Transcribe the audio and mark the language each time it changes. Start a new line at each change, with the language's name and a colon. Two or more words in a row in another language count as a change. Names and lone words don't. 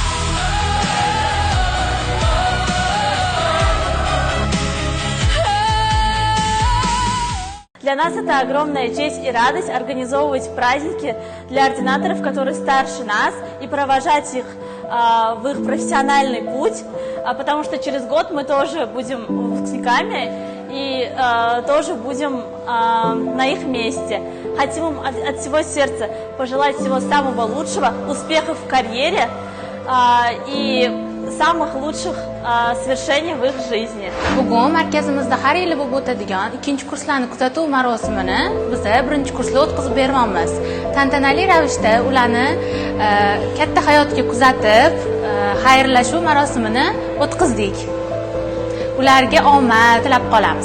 Russian: Для нас это огромная честь и радость организовывать праздники для ординаторов, которые старше нас, и провожать их в их профессиональный путь, потому что через год мы тоже будем выпускниками и тоже будем на их месте. Хотим им от всего сердца пожелать всего самого лучшего, успехов в карьере и самых лучших sвершений в их жизни.
Uzbek: Bugun markazimizda har yili bo'lib o'tadigan ikkinchi kurslarni kuzatuv marosimini biz birinchi kursda o'tkazib beramiz. Tantanali ravishda ularni katta hayotga kuzatib, xayrlashuv marosimini o'tkazdik. Ularga omad tilab qolamiz.